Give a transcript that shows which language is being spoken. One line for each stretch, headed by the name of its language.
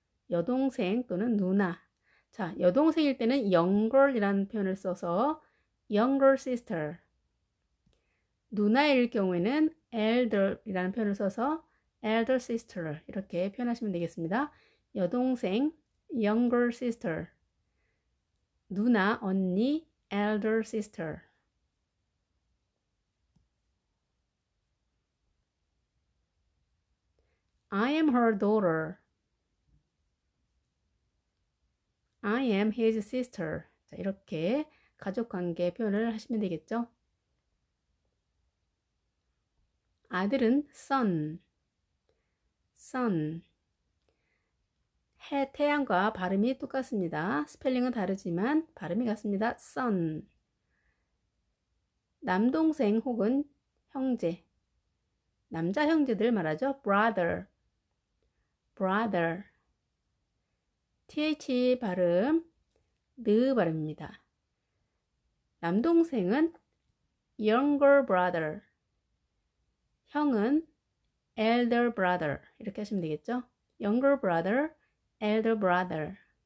Korean: 여동생 또는 누나. 자, 여동생일 때는 younger이라는 표현을 써서 younger sister. 누나일 경우에는 elder이라는 표현을 써서 elder sister 이렇게 표현하시면 되겠습니다. 여동생 younger sister, 누나 언니 elder sister.
English: I am her daughter. I am his sister.
Korean: 자, 이렇게 가족관계 표현을 하시면 되겠죠. 아들은 son, son. 태양과 발음이 똑같습니다. 스펠링은 다르지만 발음이 같습니다.
English: son.
Korean: 남동생 혹은 형제, 남자 형제들 말하죠.
English: brother, brother.
Korean: th 발음, 느 발음입니다. 남동생은 younger brother, 형은 elder brother 이렇게 하시면 되겠죠.
English: younger brother, elder brother.